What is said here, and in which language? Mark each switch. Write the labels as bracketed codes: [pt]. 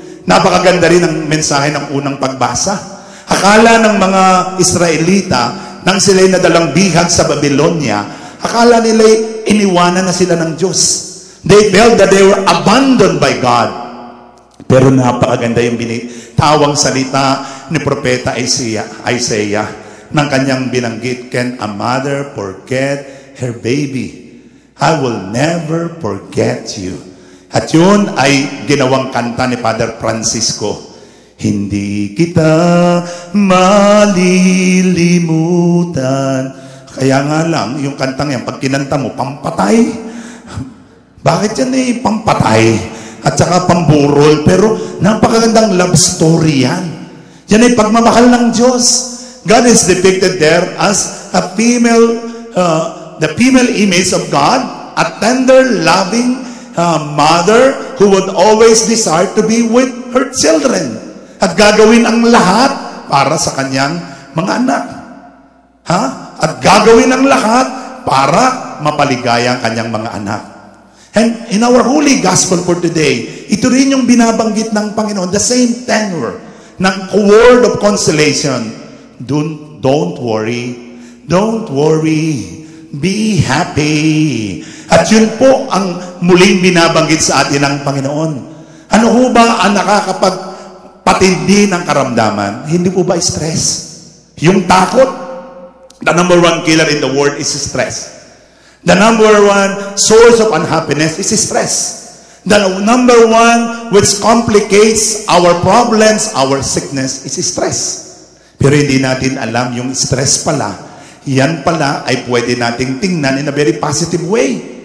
[tl] Napakaganda rin ng mensahe ng unang pagbasa. Akala ng mga Israelita, nang sila'y nadalang bihag sa Babylonia, akala nila'y iniwanan na sila ng Diyos. [en] They felt that they were abandoned by God. [tl] Pero napakaganda yung binitawang salita ni Propeta Isaiah ng kanyang binanggit, [en] "Can a mother forget her baby? I will never forget you." [tl] At yun ay ginawang kanta ni Father Francisco. Hindi kita malilimutan. Kaya nga lang, yung kantang yan, pag kinanta mo, pampatay. Bakit yan pampatay? At saka pamburol. Pero napakagandang love story yan. Yan ay pagmamahal ng Diyos. [en] God is depicted there as a female, the female image of God, a tender, loving mother who would always desire to be with her children. [tl] At gagawin ang lahat para sa kanyang mga anak. At gagawin ang lahat para mapaligaya ang kanyang mga anak. [en] And in our holy gospel for today, [tl] ito rin yung binabanggit ng Panginoon, [en] the same tenor ng word of consolation. Don't worry. Don't worry. Be happy. [tl] At yun po ang muling binabanggit sa atin ng Panginoon. Ano ho ba ang nakakapagpatindi ng karamdaman? Hindi po ba stress? Yung takot, [en] the number one killer in the world is stress. The number one source of unhappiness is stress. The number one which complicates our problems, our sickness, is stress. [tl] Pero hindi natin alam yung stress pala. Yan pala ay pwede nating tingnan [en] in a very positive way.